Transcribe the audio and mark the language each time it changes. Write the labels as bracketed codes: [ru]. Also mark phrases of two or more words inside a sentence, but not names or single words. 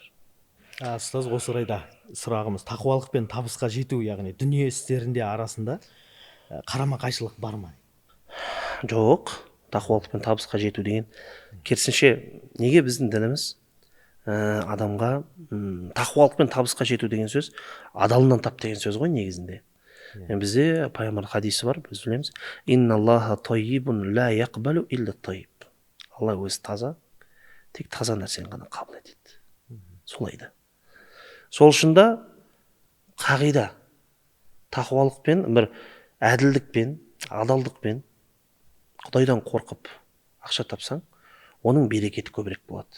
[kk] Ұстаз, осы орайда сұрағымыз, тақуалық пен табысқа жету, яғни дүние істерінде арасында қарама қайшылық бар ма? Жоқ, тақуалық пен табысқа жету деген, керісінше, неге біздің дініміз адамға тақуалық пен табысқа жету деген сөз адалынан тап деген сөз ғой негізінде. Бізде пайғамбар хадисі бар, біз білеміз. [ar] إن الله طيب لا يقبل إلا طيب. [kk] Алла өзі таза, тек таза нәрсені ғана қабыл етеді. Солай да. Сол үшін да қағида тақуалықпен, бір әділдікпен, адалдықпен Құдайдан қорқып ақша тапсаң, оның берекеті көбірек болады.